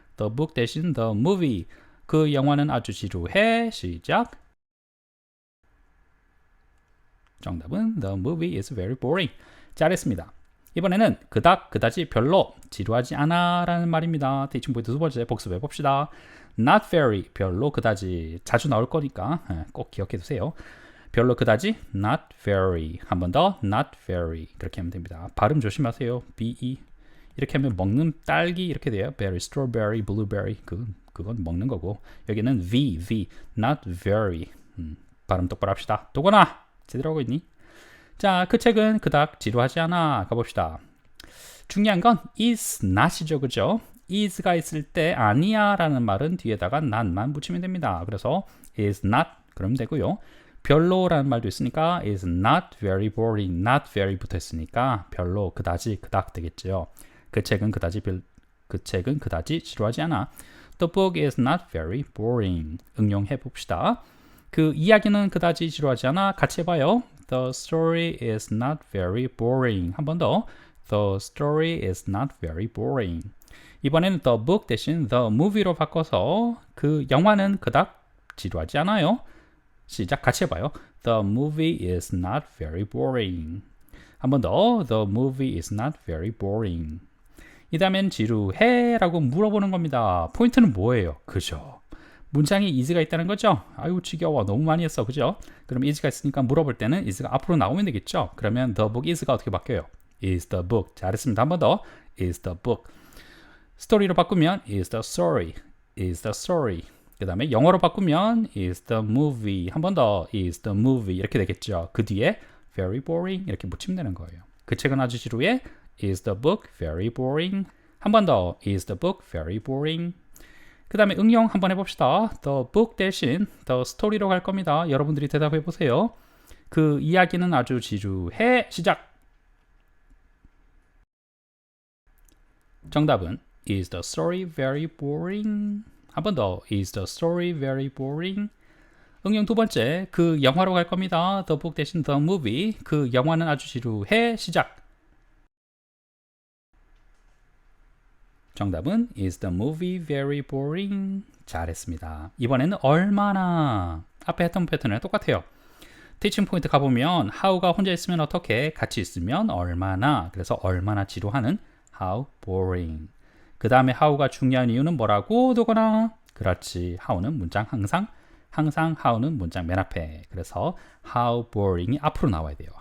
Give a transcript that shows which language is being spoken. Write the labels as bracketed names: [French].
[English] The book 대신 the movie. [Korean] 그 영화는 아주 지루해. 시작. [English] 정답은 the movie is very boring. [Korean] 잘했습니다. 이번에는 그닥 그다지 별로 지루하지 않아 라는 말입니다. 티칭 포인트 두 번째 복습해 봅시다. Not very 별로 그다지 자주 나올 거니까 꼭 기억해 두세요. 별로 그다지 not very. 한 번 더 not very. 그렇게 하면 됩니다. 발음 조심하세요. be 이렇게 하면 먹는 딸기 이렇게 돼요. [English] berry, strawberry, blueberry. [Korean] 그건 먹는 거고. [English] 여기는 v not very. [Korean] 발음 똑바로 합시다. 도건아 제대로 하고 있니? 자, 그 책은 그닥 지루하지 않아. 가봅시다. 중요한 건 is not이죠. 그죠? is가 있을 때 아니야 라는 말은 뒤에다가 not만 붙이면 됩니다. 그래서 is not 그러면 되고요. 별로라는 말도 있으니까 [English] is not very boring, [Korean] not very 붙어 있으니까 별로 그다지 그닥 되겠죠. 그 책은 그다지 지루하지 않아. [English] The book is not very boring. [Korean] 응용해 봅시다. 그 이야기는 그다지 지루하지 않아. 같이 해봐요. [English] The story is not very boring. [Korean] 한 번 더. [English] The story is not very boring. [Korean] 이번에는 the book 대신 the movie로 바꿔서 그 영화는 그닥 지루하지 않아요. 시작 같이 해봐요. [English] The movie is not very boring. [Korean] 한 번 더. [English] The movie is not very boring. [Korean] 이 다음엔 지루해 라고 물어보는 겁니다. 포인트는 뭐예요? 그죠? 문장에 is가 있다는 거죠? 아유 지겨워 너무 많이 했어 그죠? 그럼 is가 있으니까 물어볼 때는 is가 앞으로 나오면 되겠죠? 그러면 the book is가 어떻게 바뀌어요? [English] is the book. [Korean] 잘했습니다. 한 번 더. [English] is the book. 스토리로 바꾸면 is the story. is the story. 그 다음에 영어로 바꾸면 is the movie. 한 번 더 is the movie. 이렇게 되겠죠? [Korean] 그 뒤에 very boring 이렇게 붙이면 되는 거예요. 그 책은 아주 지루해. [English] is the book very boring. 한 번 더 is the book very boring. [Korean] 그 다음에 응용 한번 해봅시다. The book 대신 the story로 갈 겁니다. 여러분들이 대답해 보세요. 그 이야기는 아주 지루해. 시작. [English] 정답은 is the story very boring? 한 번 더 is the story very boring? [Korean] 응용 두 번째 그 영화로 갈 겁니다. [English] The book 대신 the movie. [Korean] 그 영화는 아주 지루해. 시작. [English] 정답은 is the movie very boring? [Korean] 잘했습니다. 이번에는 얼마나 앞에 했던 패턴이랑 똑같아요. 티칭 포인트 가보면 how가 혼자 있으면 어떻게 같이 있으면 얼마나 그래서 얼마나 지루하는 how boring. 그 다음에 how가 중요한 이유는 뭐라고 두거나 그렇지 how는 문장 항상 how는 문장 맨 앞에 그래서 how boring이 앞으로 나와야 돼요.